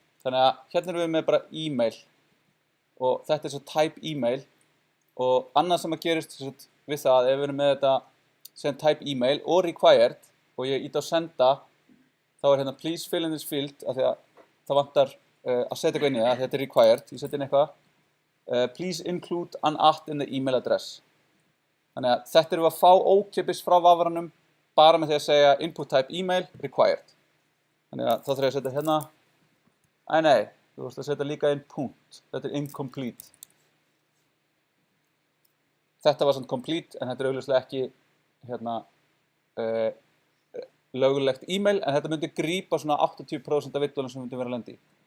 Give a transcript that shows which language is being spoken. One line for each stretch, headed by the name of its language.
Icelandic: Þannig að hérna erum við með bara e-mail. Og þetta er svo type e-mail. Og annað sem að gerist við það, ef við erum með þetta sem type e-mail og required og ég íta á senda, þá er hérna
English: please fill in this field
Icelandic: af því að það vantar að setja eitthvað inn í það, þetta er required, ég setja inn eitthvað.
English: Please include an at in the email address.
Icelandic: Þannig að þetta erum við að fá ókeypis frá vafranum bara með því að segja input type email required. Þannig að þá þarf ég að setja hérna, nei, þú vorst að setja líka inn punkt, þetta er incomplete. Þetta var samt complete en þetta er augljóslega ekki hérna, löglegt e-mail en þetta myndi grípa svona 80% af villunum sem myndi vera að lenda í.